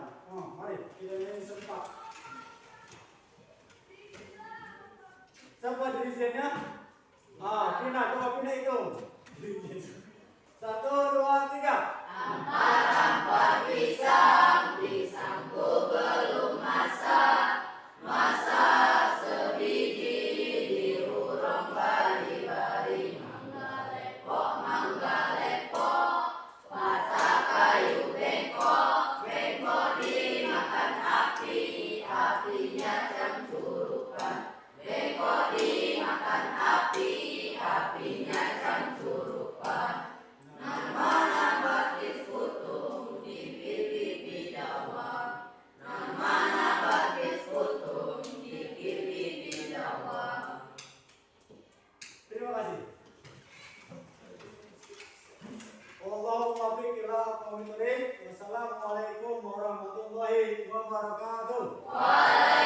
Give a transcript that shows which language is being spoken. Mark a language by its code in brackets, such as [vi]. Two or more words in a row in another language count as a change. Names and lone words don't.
[id] Oh, mari kita nyanyi sempat. Siapa dirisinya? Pindah, coba pindah itu. 1, 2, 3. Ampat pisang, pisangku belum masak, masak sebiji diurung bari-bari, mangga lepok, patah kayu bengkok, bengkok dimakan api, apinya cemcurukan, bengkok dimakan api, apinya cemcurukan. Nama batis kutung di pipi Jawa, nama batis kutung di pipi Jawa. Terima kasih. [ar] والله الموفق إلى أقوم الطريق. والسلام عليكم ورحمة الله وبركاته.